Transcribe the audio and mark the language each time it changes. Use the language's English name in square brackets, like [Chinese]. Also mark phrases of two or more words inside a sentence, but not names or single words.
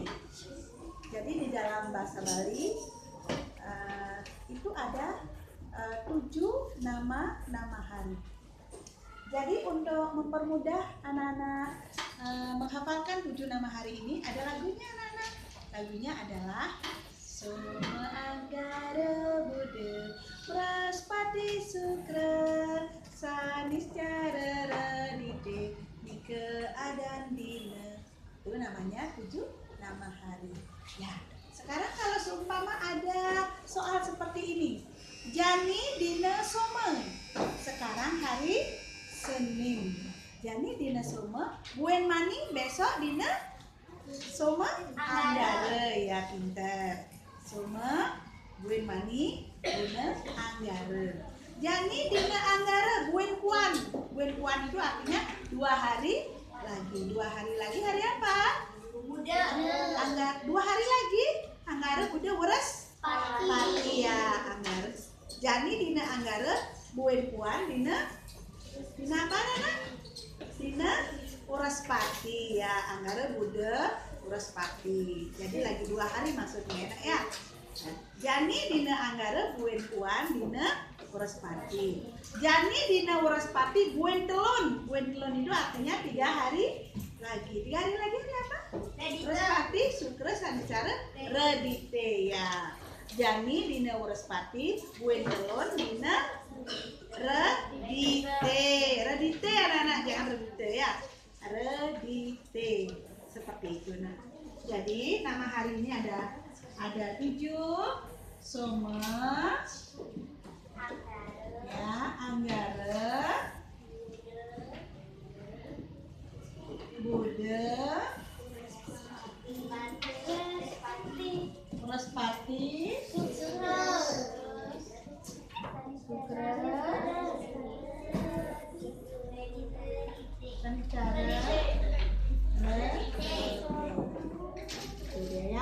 [Indonesian] Jadi di dalam bahasa Bali itu ada 7 nama hari. Jadi untuk mempermudah anak-anak menghafalkan 7 nama hari ini, ada lagunya anak-anak. Lagunya adalah [Balinese] Soma Anggara Buddha Waraspati Sukra Saniscara Redite Nika Adan Dina. [Indonesian] Itu namanya 7 nama hari. Ya, sekarang kalau seumpama ada soal seperti ini, [Balinese] Jani Dina Soma. [Indonesian] Sekarang hari Senin. [Balinese] Jani Dina Soma. Buen Mani besok Dina Soma Anggara. [Indonesian] Ya, pintar. [Balinese] Soma Buen Mani Dina Anggara. Jani Dina Anggara Buen Puan. Buen Puan [Indonesian] itu artinya 2 hari lagi. 2 hari lagi hari apa? Buddha. Anggara 2 hari lagi. Anggara Buddha Waraspati ya, Anggara. [Balinese] Jani Dina Anggara Buen Puan Dina [Indonesian] apa anak? Dina Waraspati ya, Anggara Buddha Waraspati. Jadi lagi 2 hari maksudnya enak ya. [Balinese] Jani Dina Anggara Buen Puan Dina Waraspati. Jani Dina Waraspati Buen Telun. Buen Telun [Indonesian] itu artinya 3 hari lagi. 3 hari lagi hari apa? Waraspati, Sukra, Saniscara, Redite ya. [Balinese] Jani Dina Waraspati Buen Telun Dina Redite. [Indonesian] Redite anak-anak, jangan Redite ya. Redite. Seperti itu nah. Jadi nama hari ini ada 7, Soma, ya, Anggara, Buddha, Waraspati, Sukra, Saniscara, Redite ya.